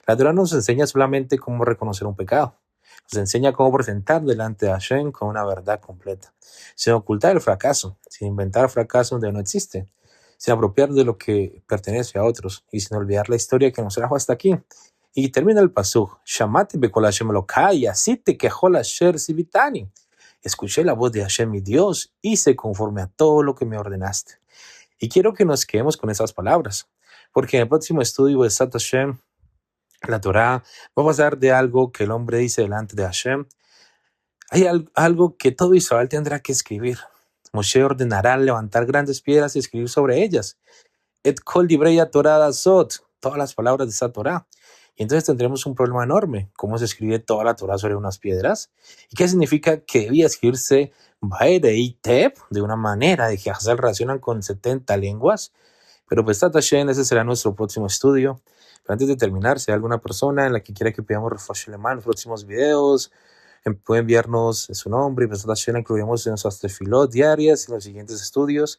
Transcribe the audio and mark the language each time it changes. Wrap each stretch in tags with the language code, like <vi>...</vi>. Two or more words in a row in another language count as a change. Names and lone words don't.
<es>La Torah nos enseña solamente cómo reconocer un pecado. Nos enseña cómo presentar delante de Hashem con una verdad completa, sin ocultar el fracaso, sin inventar fracaso donde no existe, sin apropiar de lo que pertenece a otros y sin olvidar la historia que nos trajo hasta aquí.</es> <he>Y termina el pasuk, שמעתי בקול השם אלהי, עשיתי ככל אשר צויתני.</he> <es>Escuché la voz de Hashem mi Dios, hice conforme a todo lo que me ordenaste. Y quiero que nos quedemos con esas palabras, porque en el próximo estudio de Sat Hashem, la Torah va a pasar de algo que el hombre dice delante de Hashem. Hay algo que todo Israel tendrá que escribir. Moshe ordenará levantar grandes piedras y escribir sobre ellas.</es> <he>את כל דברי התורה הזאת,</he> <es>todas las palabras de esa Torah. Y entonces tendremos un problema enorme. ¿Cómo se escribe toda la Torah sobre unas piedras? ¿Y qué significa que debía escribirse</es> <he>באר היטב</he> <es>de una manera de que se relacionan con 70 lenguas? Pero pues Tata Shen, ese será nuestro próximo estudio. Pero antes de terminar, si hay alguna persona en la que quiera que pidamos</es> <he>רפואה שלמה</he> <es>en los próximos videos, puede enviarnos su nombre y pues Tata Shen incluiremos en nuestras tefilot diarias y en los siguientes estudios.</es>